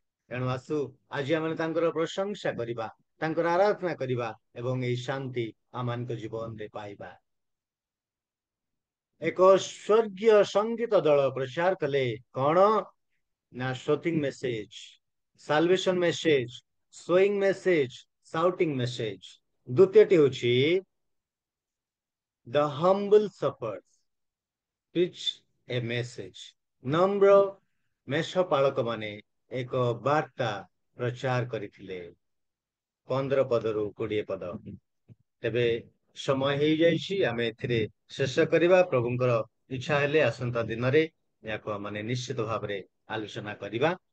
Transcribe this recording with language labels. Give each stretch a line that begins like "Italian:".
Odia: ତେଣୁ ଆସୁ ଆଜି ଆମେ ତାଙ୍କର ପ୍ରଶଂସା କରିବା, ତାଙ୍କର ଆରାଧନା କରିବା ଏବଂ ଏଇ ଶାନ୍ତି ଆମମାନଙ୍କ ଜୀବନରେ ପାଇବା। ଏକ ସ୍ୱର୍ଗୀୟ ସଙ୍ଗୀତ ଦଳ ପ୍ରଚାର କଲେ କଣ?
English: ନା shooting message, salvation message, sowing message, shouting message.
Odia: ଦ୍ୱିତୀୟଟି ହେଉଛି
English: The humble shepherds preach a message.
Odia: ନମ୍ର ମେଷପାଳକ ମାନେ ଏକ ବାର୍ତ୍ତା ପ୍ରଚାର କରିଥିଲେ। 15-20 ତେବେ ସମୟ ହେଇଯାଇଛି, ଆମେ ଏଥିରେ ଶେଷ କରିବା। ପ୍ରଭୁଙ୍କର ଇଚ୍ଛା ହେଲେ ଆସନ୍ତା ଦିନରେ ଏହାକୁ ଆମେ ନିଶ୍ଚିତ ଭାବରେ ଆଲୋଚନା କରିବା।